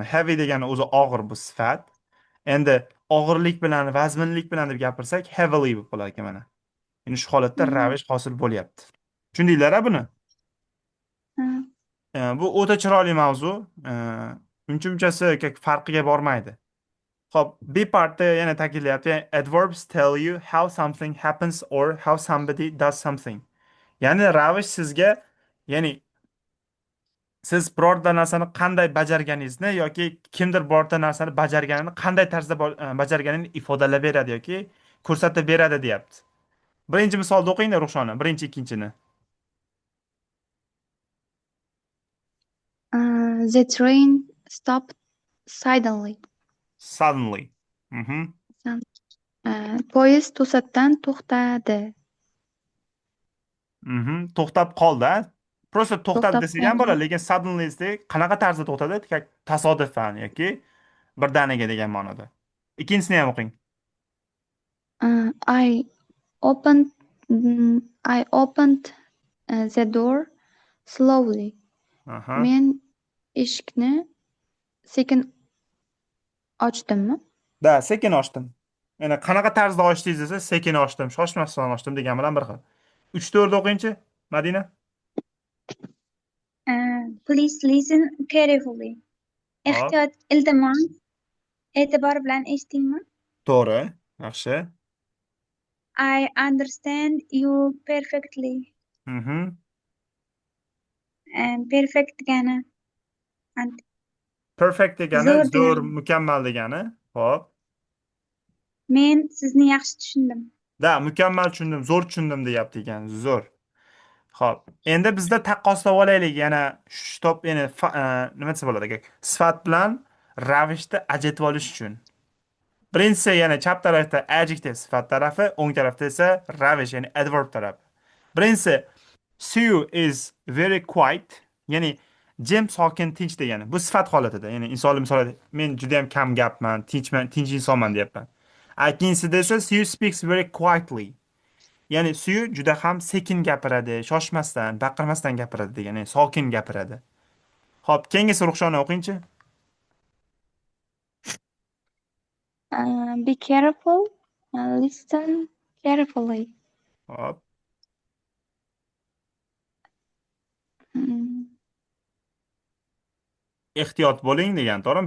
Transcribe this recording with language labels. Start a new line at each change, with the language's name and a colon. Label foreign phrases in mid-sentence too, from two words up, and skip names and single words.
Uzbek: Heavy degani o'zi og'ir bu sifat. Endi og'irlik bilan, vazminlik bilan deb gapirsak, heavily bo'lib qolar ekan mana. Ya'ni shu holatda Hı. ravish hosil bo'lyapti. Tushundinglar-a buni? Hı. Bu o'ta chiroyli mavzu. Uncha-munchasi farqiga bormaydi. Xo'p, B partda yana ta'kidlayapti.
English: Adverbs tell you how something happens or how somebody does something.
Uzbek: Ya'ni ravish sizga, ya'ni siz birorta narsani qanday bajarganingizni yoki kimdir birorta narsani bajarganini qanday tarzda bajarganini ifodalab beradi yoki ko'rsatib beradi deyapti. Birinchi misolni o'qinglar Ruxshona, birinchi, ikkinchini.
English: The train stopped suddenly. Suddenly. Mhm.
Uzbek: Poyezd to'satdan to'xtadi. To'xtab qoldi. Просто to'xtadi To'xtab desak ham qoldi. bo'ladi, lekin suddenly desak qanaqa tarzda to'xtadi? Tasodifan yoki birdaniga degan ma'noda. Ikkinchisini ham o'qing.
English: I opened I opened the door slowly. Aha.
Uzbek: Men eshikni sekin ochdimmi? Da, sekin ochdim. Yana qanaqa tarzda ochdingiz desa, sekin ochdim, shoshmasdan ochdim degan bilan bir xil. 3-4 o'qingchi, Madina.
English: Please listen carefully.
Uzbek: Hop, Ehtiyot, iltimos, e'tibor bilan eshitingmi? to'g'ri. Yaxshi.
English: I understand you perfectly. Mhm.
Uzbek: Perfect degani ant- Perfect degani zo'r zo'r, degani. mukammal degani. Hop. Men sizni yaxshi tushundim. Da, mukammal tushundim, zo'r tushundim deyapti ekan. Zo'r. Hop. Endi bizda taqqoslab olaylik yana shu top, ya'ni nima desa bo'ladi aka? Sifat bilan ravishni ajratib olish uchun. Birinchisi yana chap tarafda adjective sifat tarafi, o'ng tarafda esa ravish ya'ni adverb tarafi.
English: Birinchisi Sue is very quiet,
Uzbek: ya'ni jim, sokin, tinch degani. Bu sifat holatida, ya'ni insonli misol, men juda ham kam gapman, tinchman, tinch insonman deyapman. Ikkinchisida esa Sue
English: speaks very quietly.
Uzbek: Ya'ni Sue juda ham sekin gapiradi, shoshmasdan, baqirmasdan gapiradi degani, sokin gapiradi. Xo'p, keyingisi Ruxshona o'qingchi.
English: Be careful. Listen carefully.
Uzbek: Hop. Mm, Ehtiyot bo'ling degan, to'g'rimi?